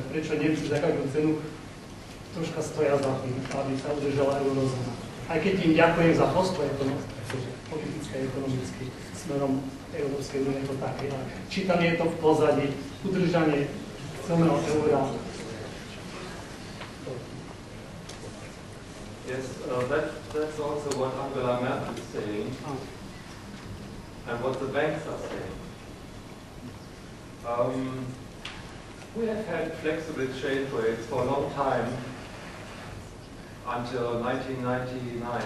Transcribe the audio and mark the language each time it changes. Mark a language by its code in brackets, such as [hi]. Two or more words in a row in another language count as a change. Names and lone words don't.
[sk] Prečo Nemci za každú cenu troška stoja za tým, aby sa udržala eurozóna. Aj keď im ďakujem za postoj politické a ekonomické smerom Európskej únie to také, ale či tam je to v pozadí udržanie celého eura. [en] Yes, that's also what Angela Merkel is saying, and what the banks are saying. We have had flexible exchange rates for a long time, until 1999.